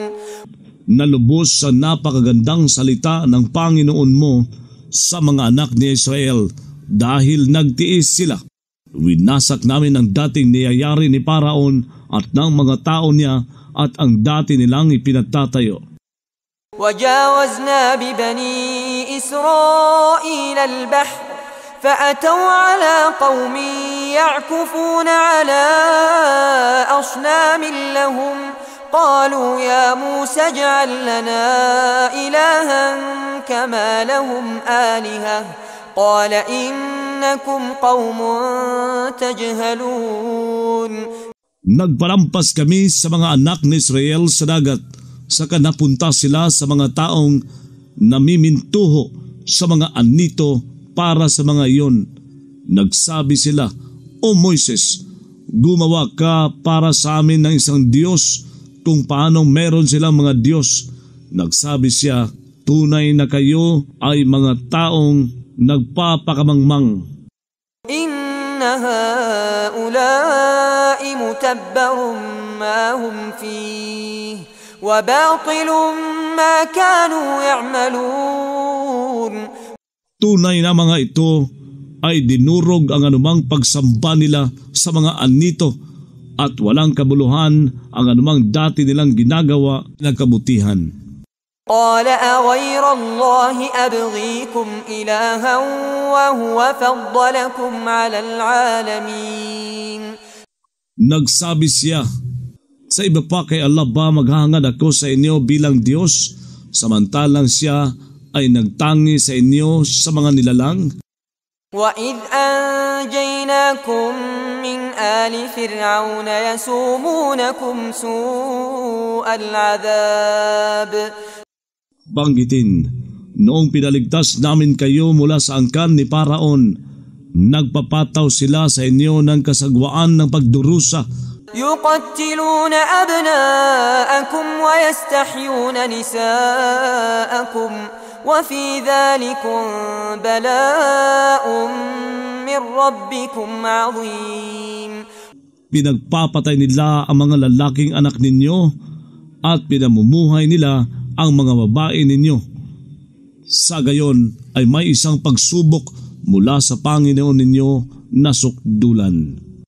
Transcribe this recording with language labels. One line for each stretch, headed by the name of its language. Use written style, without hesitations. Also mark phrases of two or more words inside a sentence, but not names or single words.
Filipino: Nalubos sa napakagandang salita ng Panginoon mo sa mga anak ni Israel dahil nagtiis sila. Winasak namin ang dating niyayari ni Paraon at ng mga tao niya at ang dati nilang ipinagtatayo.
Arabic: وجاوزنا ببني إسرائيل البحر فأتوا على قوم يعكفون على أصنام لهم قالوا يا موسى اجعل لنا إلها كما لهم آلهة قال إنكم قوم تجهلون.
Filipino: Nagpalampas kami sa mga anak ni Israel sa dagat, saka napunta sila sa mga taong namimintuho sa mga anito para sa mga iyon. Nagsabi sila, O Moises, gumawa ka para sa amin ng isang Diyos kung paano meron silang mga Diyos. Nagsabi siya, tunay na kayo ay mga taong nagpapakamangmang.
Arabic: إن هؤلاء متبر ما هم فيه وباطل ما كانوا يعملون.
Filipino: Tunay na mga ito ay dinurog ang anumang pagsamba nila sa mga anito at walang kabuluhan ang anumang dati nilang ginagawa na kabutihan.
Arabic: قال أغير الله أبغيكم إلها وهو فضلكم على العالمين.
Filipino: Nagsabi siya, sa iba pa kay Allah ba maghahangad ako sa inyo bilang Diyos, samantalang siya ay nagtangi sa inyo sa mga nilalang?
Arabic: وَإِذْ أَنْجَيْنَاكُمْ مِنْ آلِ فِرْعَوْنَ يَسُومُونَكُمْ سُوءَ الْعَذَابِ.
Filipino: Banggitin, noong pinaligtas namin kayo mula sa angkan ni Paraon, nagpapataw sila sa inyo ng kasagwaan ng pagdurusa.
Arabic: يقتلون أبناءكم ويستحيون نساءكم وفي ذلكم بلاء من ربكم عظيم.
Filipino: Pinagpapatay nila ang mga lalaking anak ninyo at pinamumuhay nila ang mga babae ninyo. Sa gayon ay may isang pagsubok mula sa Panginoon ninyo na sukdulan.